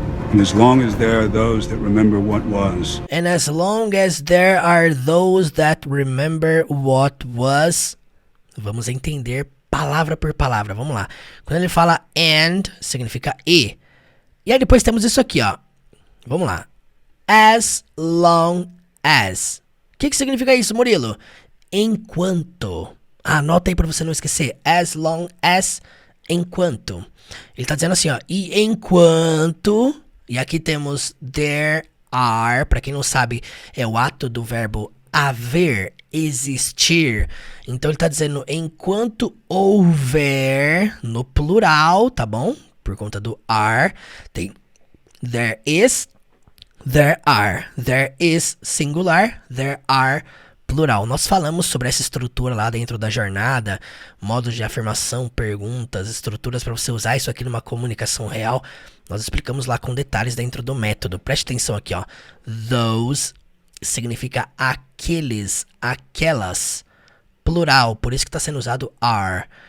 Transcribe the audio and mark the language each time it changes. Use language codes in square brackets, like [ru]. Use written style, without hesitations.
[en] And as long as there are those that remember what was. And as long as there are those that remember what was. [pt] Vamos entender palavra por palavra, vamos lá. Quando ele fala and, significa e. E aí depois temos isso aqui, ó. Vamos lá. As long as. O que significa isso, Murilo? Enquanto. Anota aí pra você não esquecer. As long as, enquanto. Ele tá dizendo assim, ó. E enquanto. E aqui temos there are. Pra quem não sabe, é o ato do verbo haver, existir. Então ele tá dizendo enquanto houver, no plural, tá bom? Por conta do are, tem [en] there is, there are. There is singular, there are plural. [pt] Nós falamos sobre essa estrutura lá dentro da jornada, modos de afirmação, perguntas, estruturas para você usar isso aqui numa comunicação real. Nós explicamos lá com detalhes dentro do método. Preste atenção aqui, ó. Those significa aqueles, aquelas, plural, por isso que está sendo usado are.